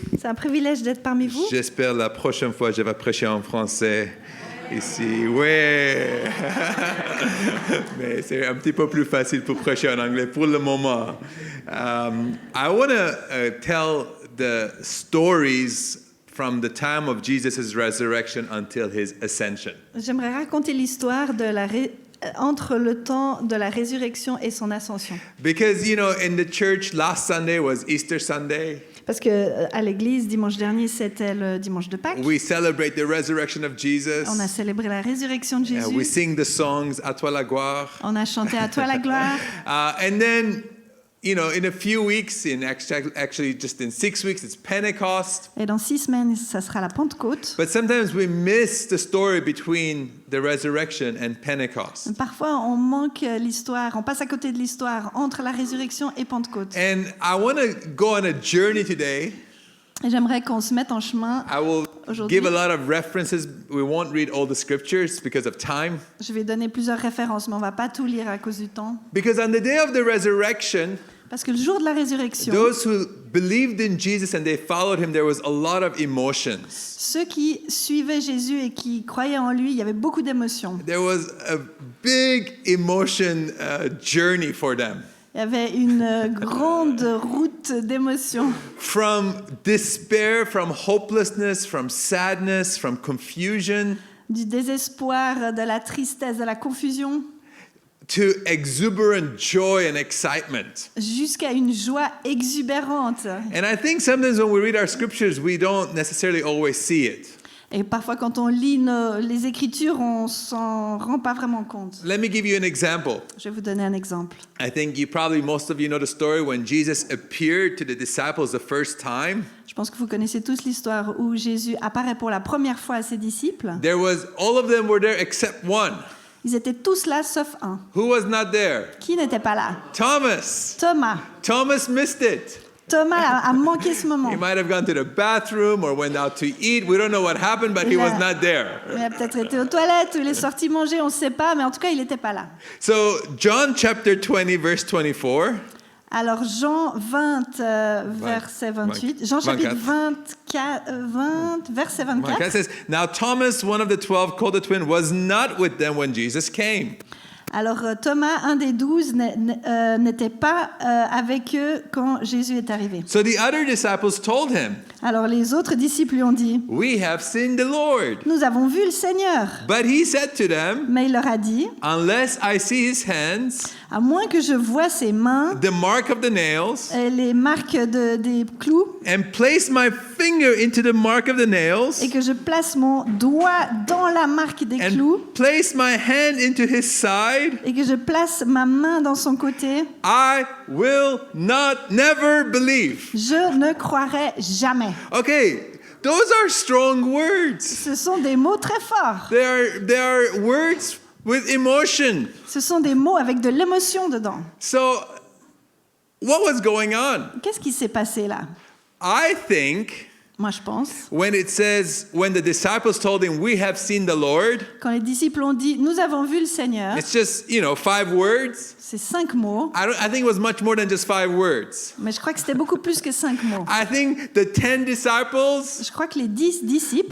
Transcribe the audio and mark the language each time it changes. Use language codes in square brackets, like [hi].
[fr] C'est un privilège d'être parmi vous. J'espère la prochaine fois je vais prêcher en français. Ici, ouais. Mais c'est un petit peu plus facile pour prêcher en anglais pour le moment. [en] I want to tell the stories from the time of Jesus' resurrection until his ascension. [fr] J'aimerais raconter l'histoire de entre le temps de la résurrection et son ascension. [en] Because, in the church, last Sunday was Easter Sunday. [fr] Parce que à l'église, dimanche dernier, c'était le dimanche de Pâques. [en] We celebrate the resurrection of Jesus. [fr] On a célébré la résurrection de Jésus. [en] We sing the songs, À toi la gloire. [fr] On a chanté À toi la gloire. [en] And then, in a few weeks, actually just in 6 weeks, it's Pentecost. [fr] Et dans 6 semaines, ça sera la Pentecôte. [en] But sometimes we miss the story between the resurrection and Pentecost. [fr] Parfois, on manque l'histoire, on passe à côté de l'histoire entre la résurrection et Pentecôte. [en] And I want to go on a journey today. [fr] Et j'aimerais qu'on se mette en chemin aujourd'hui. [en] Give a lot of references. We won't read all the scriptures because of time. [fr] Je vais donner plusieurs références, mais on va pas tout lire à cause du temps. [en] Because on the day of the resurrection, [fr] parce que le jour de la résurrection, [en] those who believed in Jesus and they followed him, there was a lot of emotions. [fr] Ceux qui suivaient Jésus et qui croyaient en lui, il y avait beaucoup d'émotions. [en] There was a big emotion journey for them. [fr] Il y avait une grande route d'émotions. [en] From despair, from hopelessness, from sadness, from confusion. [fr] Du désespoir, de la tristesse, de la confusion. [en] To exuberant joy and excitement. [fr] Jusqu'à une joie exubérante. [en] And I think sometimes when we read our scriptures, we don't necessarily always see it. [fr] Et parfois, quand on lit les Écritures, on s'en rend pas vraiment compte. [en] Let me give you an example. [fr] Je vais vous donner un exemple. [en] I think most of you know the story when Jesus appeared to the disciples the first time. [fr] Je pense que vous connaissez tous l'histoire où Jésus apparaît pour la première fois à ses disciples. [en] All of them were there except one. [fr] Ils étaient tous là sauf un. [en] Who was not there? [fr] Qui n'était pas là? [en] Thomas. Thomas missed it. [fr] Thomas a manqué ce moment. [en] He might have gone to the bathroom or went out to eat. We don't know what happened, but he was not there. [fr] Il a peut-être été aux toilettes ou il est sorti manger, on ne sait pas, mais en tout cas, il n'était pas là. [en] So, John chapter 20, verse 24. [fr] Alors, Jean 20, verset 28. Jean chapitre 20, verset 24. [en] It says, Now Thomas, one of the 12, called the twin, was not with them when Jesus came. [fr] Alors Thomas, un des 12, n'était pas avec eux quand Jésus est arrivé. [en] So the other disciples told him, [fr] alors les autres disciples lui ont dit, [en] We have seen the Lord. [fr] Nous avons vu le Seigneur. [en] But he said to them, [fr] mais il leur a dit, [en] Unless I see his hands, [fr] à moins que je voie ses mains, [en] the mark of the nails, [fr] les marques des clous, [en] and place my finger into the mark of the nails, [fr] et que je place mon doigt dans la marque des clous, [en] place my hand into his side, [fr] et que je place ma main dans son côté, [en] I will never believe. [fr] Je ne croirai jamais. [en] Okay, those are strong words. [fr] Ce sont des mots très forts. [en] They are words with emotion. [fr] Ce sont des mots avec de l'émotion dedans. [en] So, what was going on? [fr] Qu'est-ce qui s'est passé là? [en] I think [fr] Moi, je pense. [en] When it says, when the disciples told him, "We have seen the Lord," [fr] Quand les disciples ont dit, nous avons vu le Seigneur, [en] it's just, 5 words. [fr] c'est 5 mots, [en] I think it was much more than just 5 words. [fr] mais je crois que c'était beaucoup plus que 5 mots. [en] I think the 10 disciples, [fr] Je crois que les 10 disciples,